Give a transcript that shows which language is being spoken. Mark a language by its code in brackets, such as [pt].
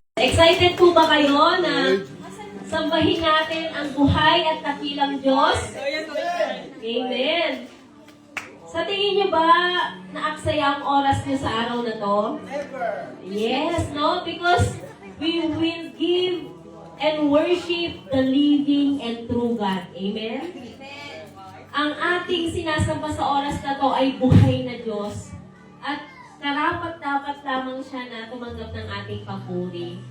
[tl] Excited po ba kayo na sambahin natin ang buhay at dakilang Diyos? Amen. Sa tingin niyo ba naaksaya ang oras niyo sa araw na to? [en] Yes, no? Because we will give and worship the living and true God. Amen? [tl] Ang ating sinasamba sa oras na to ay buhay na Diyos. At karapat-dapat lamang siya na tumanggap ng ating papuri.